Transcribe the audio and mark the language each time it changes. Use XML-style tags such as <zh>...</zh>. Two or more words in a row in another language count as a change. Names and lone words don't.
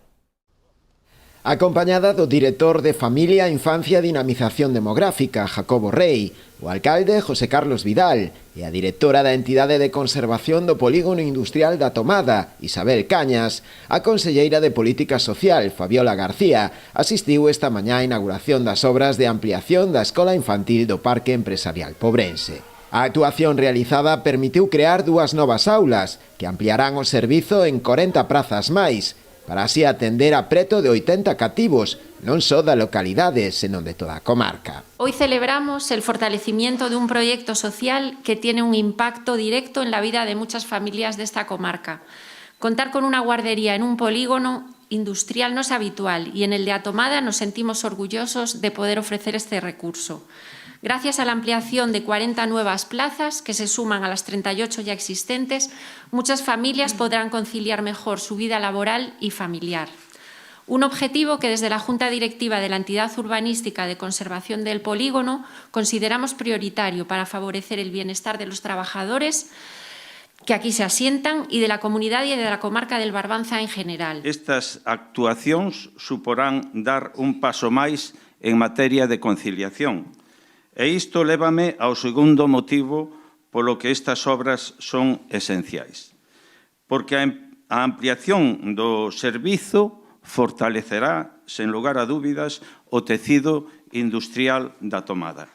<gl>Acompañada do director de Familia, Infancia e Dinamización Demográfica, Jacobo Rey, o alcalde José Carlos Vidal e a directora da Entidade de Conservación do Polígono Industrial da Tomada, Isabel Cañas, a conselleira de Política Social, Fabiola García, asistiu esta mañá á inauguración das obras de ampliación da Escola Infantil do Parque Empresarial Pobrense. A actuación realizada permitiu crear 2 novas aulas que ampliarán o servizo en 40 prazas máis, para así atender a preto de 80 cativos, non só da localidade, senón de toda a comarca.</gl> <es>Hoy celebramos el fortalecimiento de un proyecto social que tiene un impacto directo en la vida de muchas familias de esta comarca. Contar con una guardería en un polígono industrial no es habitual y en el de Atomada nos sentimos orgullosos de poder ofrecer este recurso. Gracias a la ampliación de 40 nuevas plazas, que se suman a las 38 ya existentes, muchas familias podrán conciliar mejor su vida laboral y familiar. Un objetivo que desde la Junta Directiva de la Entidad Urbanística de Conservación del Polígono consideramos prioritario para favorecer el bienestar de los trabajadores que aquí se asientan y de la comunidad y de la comarca del Barbanza en general.</es> <gl>Estas actuacións suporán dar un paso máis en materia de conciliación. E isto lévame ao segundo motivo polo que estas obras son esenciais. Porque a ampliación do servizo fortalecerá, sen lugar a dúbidas, o tecido industrial da Tomada.</gl>